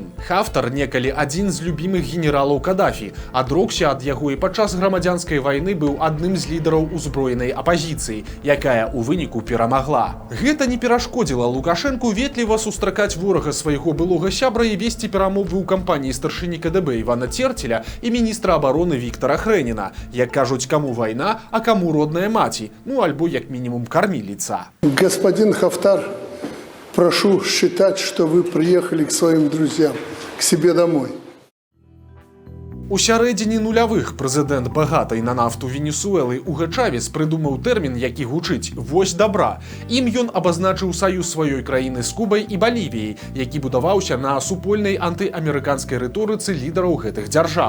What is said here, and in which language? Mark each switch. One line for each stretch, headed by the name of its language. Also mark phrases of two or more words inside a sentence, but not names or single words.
Belarusian: Хафтар некалі адзін з любімых генералаў Кадафі, адрокся ад яго і падчас грамадзянскай вайны быў адным з лідараў узброенай апазіцыі, якая ў выніку перамагла. Гэта не перашкодзіла Лукашэнку ветліва сустракаць ворага свайго былога сябра і весці перамовы ў кампаніі старшыні КДБ Івана Церцеля і міністра абароны Віктара Хрэніна. Як кажуць, каму вайна, а каму родная маці, ну альбо як мінімум карміліца.
Russian: Господин Хафтар, прошу считать, что вы приехали к своим друзьям, к себе домой.
Belarusian: У сярэдзіне нулявых прэзідэнт багатай на нафту Венесуэлы Уга Чавес прыдумаў тэрмін, які гучыць «Вось добра». Ім ён абазначыў саюз сваёй краіны з Кубай і Балівіяй, які будаваўся на супольнай антыамерыканскай рыторыцы лідараў гэтых дзяржаў.